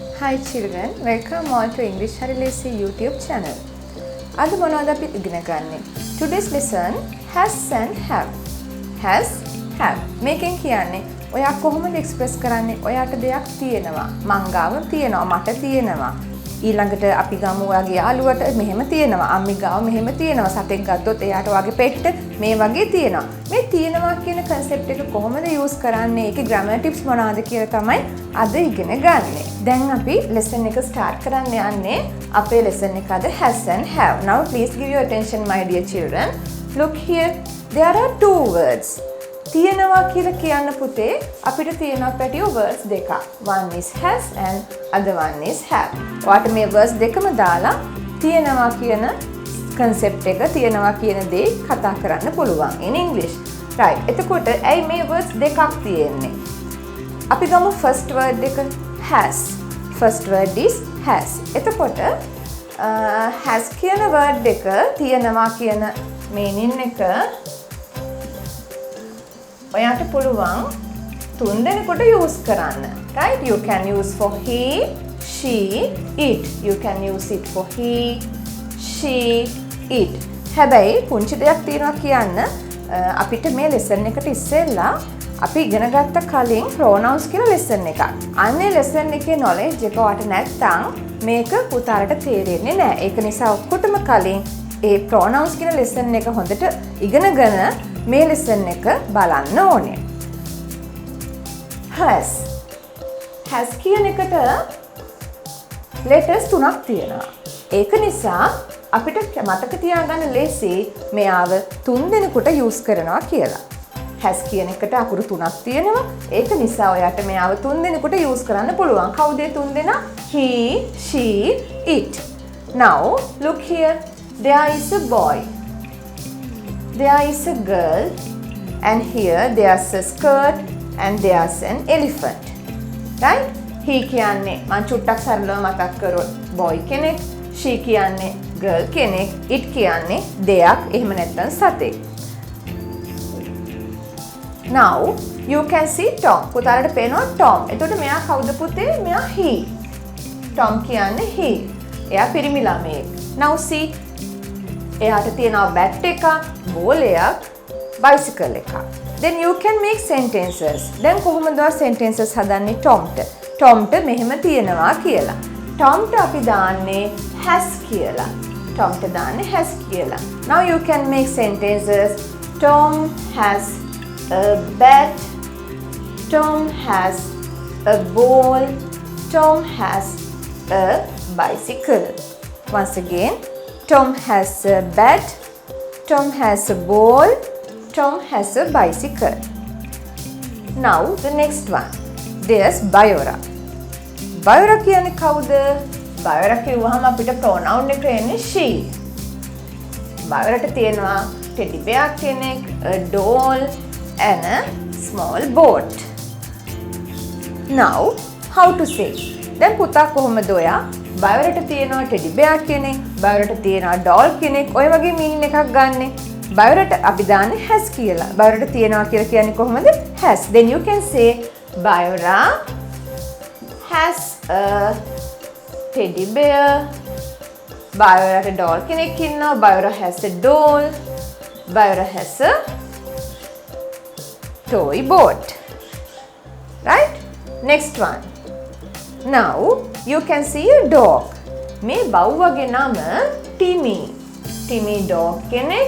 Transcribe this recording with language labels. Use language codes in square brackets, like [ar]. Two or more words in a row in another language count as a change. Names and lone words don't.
[en] Hi children, welcome all to English Harilesi YouTube channel. [si] අද මොනවද අපි ඉගෙන ගන්නෙ? [en] Today's lesson has and have. Has, have. [si] මේකෙන් කියන්නේ ඔයා කොහොමද එක්ස්ප්‍රෙස් කරන්නේ? ඔයාට දෙයක් තියෙනවා. මං ගාව තියෙනවා, මට තියෙනවා. ඊළඟට අපි ගමු ඔයාගේ යාළුවට මෙහෙම තියෙනවා. අම්මි ගාව මෙහෙම තියෙනවා. සතෙක් ගත්තොත් එයාට ඔයාගේ පෙට්ට මේ වගේ තියෙනවා. මේ තියෙනවා කියන concept එක කොහොමද use කරන්නේ? ඒකේ [en] grammar tips [si] මොනවාද කියලා තමයි අද ඉගෙන ගන්නෙ. දැන් අපි lesson එක start කරන්න යන්නේ. අපේ lesson එක අද [en] has and have. Now please give your attention my dear children. Look here. There are two words. [si] තියෙනවා කියලා කියන්න පුතේ අපිට තියෙනවා පැටියෝ words දෙකක්. [en] One is has and other one is have. [si] ඔයාට මේ words දෙකම දාලා තියෙනවා කියන concept එක තියෙනවා කියන දේ කතා කරන්න පුළුවන් [en] in English. [si] Right. එතකොට ඇයි මේ words දෙකක් තියෙන්නේ? අපි ගමු [en] first word [si] එක has. [en] First word is has. [si] එතකොට has කියන word එක තියෙනවා කියන meaning එක ඔයාට පුළුවන් තුන් දෙනෙකුට use කරන්න. [en] Right? You can use for he, she, it. You can use it for he, she, it. [si] හැබැයි පුංචි දෙයක් තියෙනවා කියන්න අපිට මේ lesson එකට ඉස්සෙල්ලා අපි ඉගෙන ගත්ත කලින් pronouns කියලා lesson එකක්. අන්නේ lesson එකේ knowledge එක ඔයාට නැත්නම් මේක පුතාලට තේරෙන්නේ නැහැ. ඒක නිසා ඔක්කොටම කලින් ඒ pronouns කියන lesson එක හොඳට ඉගෙනගෙන මේ lesson එක බලන්න ඕනේ. has කියන එකට letters තුනක් තියෙනවා. ඒක නිසා අපිට මතක තියාගන්න ලේසි මෙයාව තුන් දෙනෙකුට use කරනවා කියලා. has කියන එකට අකුරු තුනක් තියෙනවා. ඒක නිසා ඔයාට මෙයාව තුන් දෙනෙකුට use කරන්න පුළුවන්. කවුද තුන් දෙනා? [en] He, she, it. Now look here. There is a boy. There is a girl, and here there's a skirt and there's an elephant. [si] Right? He කියන්නේ මම චුට්ටක් සරලව මතක් කරොත් boy කෙනෙක්, she කියන්නේ girl කෙනෙක්, it කියන්නේ දෙයක්, එහෙම නැත්නම් සතෙක්. [en] Now you can see Tom. [si] පුතාලට පේනවා Tom. එතකොට මෙයා කවුද පුතේ? මෙයා he. Tom කියන්නේ he. එයා පිරිමි ළමයෙක්. [en] Now see [si] එයාට තියෙනවා bat එකක්, ball එකක්, bicycle එකක්. [en] Then you can make sentences. [si] දැන් කොහොමද sentences හදන්නේ Tomට? Tomට මෙහෙම තියෙනවා කියලා. Tomට අපි දාන්නේ has කියලා. Tomට දාන්නේ has කියලා. [en] Now you can make sentences. Tom has a bat. Tom has a ball. Tom has a bicycle. Once again, Tom has a bat. Tom has a ball. Tom has a bicycle. Now the next one. There's Bayora. [si] Bayora කියන්නේ කවුද? Bayora කියුවහම අපිට pronoun එක එන්නේ she. Bayoraට තියෙනවා [en] teddy bear කෙනෙක්, a doll and a small boat. Now how to say? [si] දැන් පුතා කොහොමද ඔයා Bayoraට තියෙනවා [en] teddy bear [si] කෙනෙක්, Bayoraට තියෙනවා doll කෙනෙක්, ඔය වගේ meaning එකක් ගන්නෙ. Bayoraට අපි දාන්නේ has කියලා. Bayoraට තියෙනවා කියලා කියන්නේ කොහොමද? [en] Has. Then you can say Bayora has a teddy bear. [si] Bayoraට doll කෙනෙක් ඉන්නවා. [en] Bayora has a doll. Bayora has a toy boat. Right? Next one. Now you can see a dog. [si] මේ බව්වගේ නම Timmy. Timmy dog කෙනෙක්.